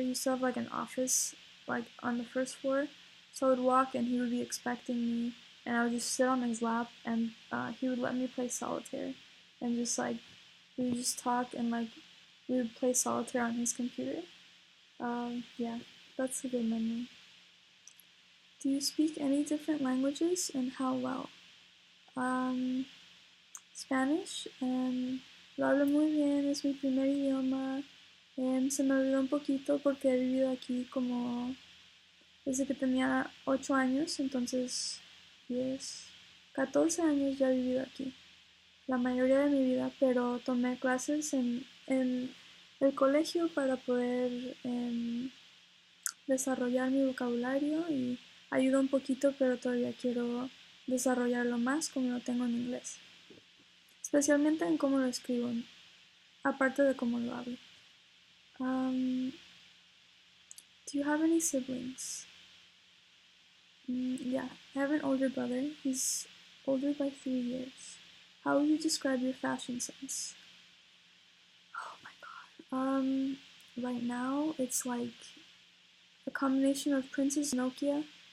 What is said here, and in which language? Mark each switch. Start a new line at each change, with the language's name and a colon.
English: He used to have like an office like on the first floor. So I would walk and he would be expecting me, and I would just sit on his lap, and he would let me play solitaire, and just like we would just talk and like we would play solitaire on his computer. Yeah, that's a good memory. Do you speak any different languages and how well?
Spanish: Um, Spanish, lo hablo muy bien, es mi primer idioma. Se me olvidó un poquito porque he vivido aquí como desde que tenía 8 años, entonces 10, 14 años ya he vivido aquí, la mayoría de mi vida, pero tomé clases en el colegio para poder desarrollar mi vocabulario y ayuda un poquito, pero todavía quiero desarrollarlo más como lo tengo en inglés, especialmente en cómo lo escribo, aparte de cómo lo hablo.
English: Do you have any siblings? Yeah, I have an older brother. He's older by 3 years. How would you describe your fashion sense? Oh my god. Right now it's like a combination of Princess Nokia.